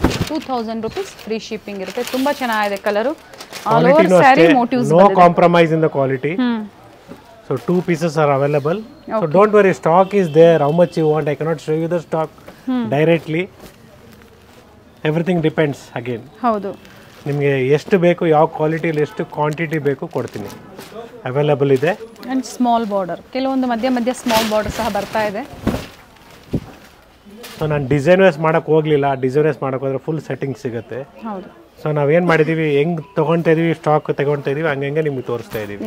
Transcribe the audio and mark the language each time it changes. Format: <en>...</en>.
<kn>2000 rupees free shipping ಇರುತ್ತೆ. ತುಂಬಾ ಚೆನ್ನಾಗಿದೆ colour. All over sari motives ಬಂದಿದೆ.</kn> <en>No compromise in the quality. So 2 pieces are available. Okay. So don't worry, stock is there. How much you want, I cannot show you the stock directly. Everything depends again.</en> <kn>ಹೌದು. ನಿಮಗೆ ಎಷ್ಟು ಬೇಕು, ಯಾವ ಕ್ವಾಲಿಟಿಯಲ್ಲಿ ಎಷ್ಟು quantity ಬೇಕು ಕೊಡ್ತೀನಿ, available ಇದೆ. And small border, ಕೆಲವೊಂದು ಮಧ್ಯ ಸ್ಮಾಲ್ ಬಾರ್ಡರ್ ಸಹ ಬರ್ತಾ ಇದೆ. ಸೊ ನಾನು ಡಿಸೈನ್ ವೈಸ್ ಮಾಡೋಕ್ಕೆ ಹೋಗಲಿಲ್ಲ, ಡಿಸೈನ್ ವೈಸ್ ಮಾಡೋಕೆ ಹೋದರೆ ಫುಲ್ ಸೆಟ್ಟಿಂಗ್ ಸಿಗುತ್ತೆ. ಹೌದು. ಸೊ ನಾವೇನು ಮಾಡಿದ್ದೀವಿ, ಹೆಂಗೆ ತೊಗೊಳ್ತಾ ಇದೀವಿ, ಸ್ಟಾಕ್ ತೊಗೊಳ್ತಾ ಇದೀವಿ, ಹಂಗೆ ನಿಮಗೆ ತೋರಿಸ್ತಾ ಇದ್ದೀವಿ.</kn>